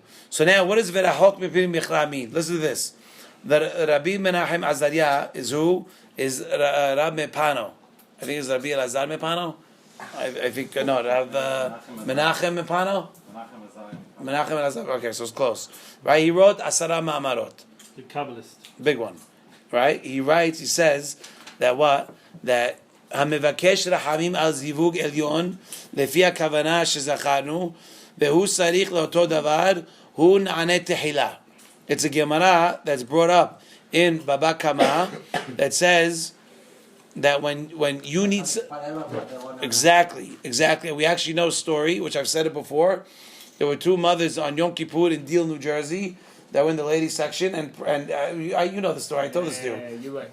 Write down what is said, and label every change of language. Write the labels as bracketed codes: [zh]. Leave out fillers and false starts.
[en] So now, what does verachok mipin michra mean? Listen to this. The Rabbi Menachem Azariah is who? Is Rab Mepano. I think it's Rabbi Elazar Mepano. I think Rav Menachem Mepano. Menachem Elazar. Okay, so it's close. Right? He wrote Asara Ma'amarot. The Kabbalist. Big one. Right? He says that what? [he] That המבקש רחמים על זיווג עליון לפי הכוונה שזכרנו והוא צריך לאותו דבר הוא נענה תחילה. [en] It's a Gemara that's brought up in Baba Kama that says that when you need exactly we actually know a story which I've said it before. There were two mothers on Yom Kippur in Deal, New Jersey that were in the ladies section and you know the story. I told this to you.